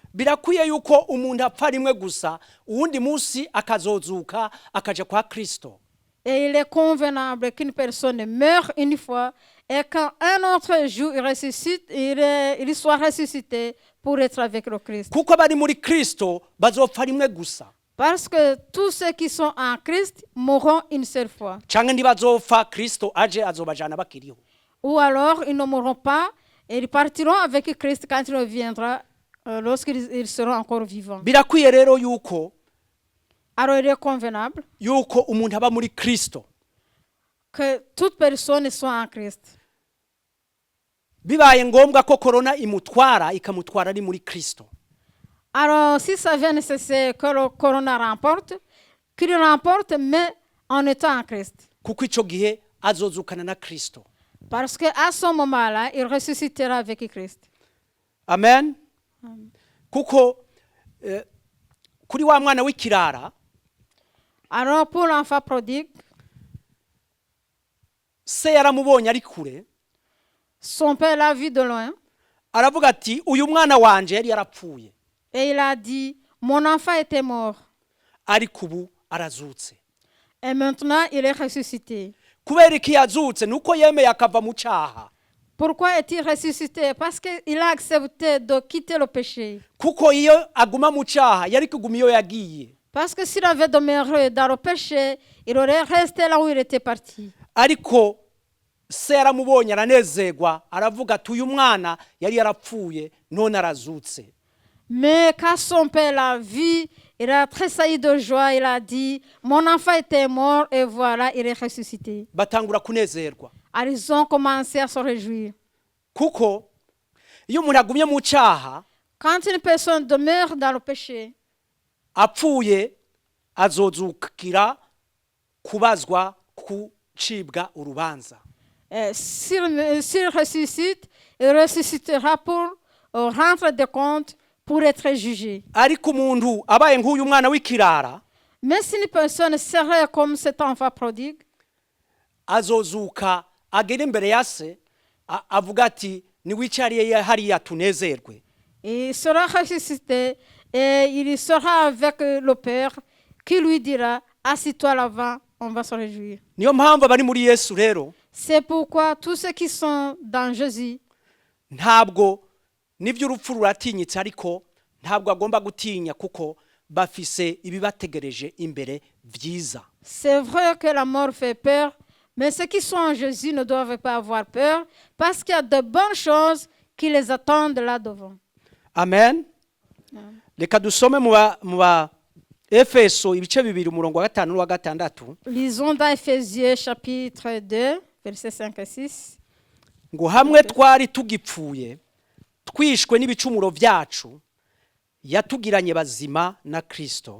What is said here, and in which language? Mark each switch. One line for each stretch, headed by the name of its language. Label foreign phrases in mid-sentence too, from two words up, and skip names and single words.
Rundi: Birakwiye yuko umuntu apfa rimwe gusa, uwundi munsi akazozuka akaja kwa Kristo.
French: Et il est convenable qu'une personne meure une fois et qu'un autre jour il ressuscite, il soit ressuscité pour être avec le Christ.
Rundi: Kuko abari muri Kristo bazopfa rimwe gusa.
French: Parce que tous ceux qui sont en Christ mourront une seule fois.
Rundi: Canke ntibazopfa Kristo aje azobajana bakiriho.
French: Ou alors ils ne mourront pas et ils partiront avec Christ quand il reviendra, lorsqu'ils seront encore vivants.
Rundi: Birakwiye rero yuko
French: Alors il est convenable
Rundi: yuko umuntu aba muri Kristo.
French: que toute personne soit en Christ.
Rundi: Bibaye ngombwa ko corona ikamutwara ari muri Kristo.
French: Alors si ça vient nécessaire que le corona remporte, qu'il remporte mais en étant en Christ.
Rundi: Kuko ico gihe azozukana na Kristo.
French: Parce qu'à ce moment-là, il ressuscitera avec Christ.
Rundi: Amen. Kuko kuri wa mwana w'ikirara,
French: Alors pour l'enfant prodigue,
Rundi: se yaramubonye ari kure,
French: son père l'a vu de loin
Rundi: aravuga ati uyu mwana wanje yari yarapfuye,
French: et il a dit, mon enfant était mort
Rundi: ariko ubu arazutse.
French: et maintenant il est ressuscité.
Rundi: Kubera iki yazutse? Nuko yemeye akava mu cyaha.
French: Pourquoi est-il ressuscité? Parce qu'il a accepté de quitter le péché.
Rundi: Kuko iyo aguma mu cyaha yari kuguma iyo yagiye.
French: Parce que s'il avait demeuré dans le péché, il aurait resté là où il était parti.
Rundi: Ariko se yaramubonye aranezerwa, aravuga ati uyu mwana yari yarapfuye none arazutse.
French: Mais quand son père l'a vu, il a tressailli de joie, il a dit, mon enfant était mort et voilà, il est ressuscité.
Rundi: Batangura kunezerwa.
French: Alors ils ont commencé à se réjouir.
Rundi: Kuko iyo umuntu agumye mu cyaha,
French: Quand une personne demeure dans le péché,
Rundi: apfuye azozukira kubazwa kucibwa urubanza.
French: s'il ressuscite, il ressuscitera pour rendre des comptes, pour être jugé.
Rundi: Ariko umuntu abaye nk'uyu mwana w'ikirara,
French: Mais si une personne serait comme cet enfant prodigue,
Rundi: azozuka agere imbere ya se avuga ati niwicariye hariya tunezerwe.
French: il sera ressuscité et il sera avec le Père qui lui dira, assis-toi là-bas, on va se réjouir.
Rundi: Niyo mpamvu abari muri Yesu rero,
French: C'est pourquoi tous ceux qui sont dans Jésus,
Rundi: ntabwo nibyo urupfu ruratinyitse, ariko ntabwo agomba gutinya kuko bafise ibibategereje imbere vyiza.
French: c'est vrai que la mort fait peur, mais ceux qui sont en Jésus ne doivent pas avoir peur parce qu'il y a de bonnes choses qui les attendent là devant.
Rundi: Amen. Reka dusome mu ba Efeso ibice 2 umurongo wa 5 n'uwa 6.
French: Lisons dans Éphésiens chapitre 2, versets 5 et 6.
Rundi: Ngo hamwe twari tugipfuye twishwe n'ibicumuro vyacu yatugiranye bazima na Kristo.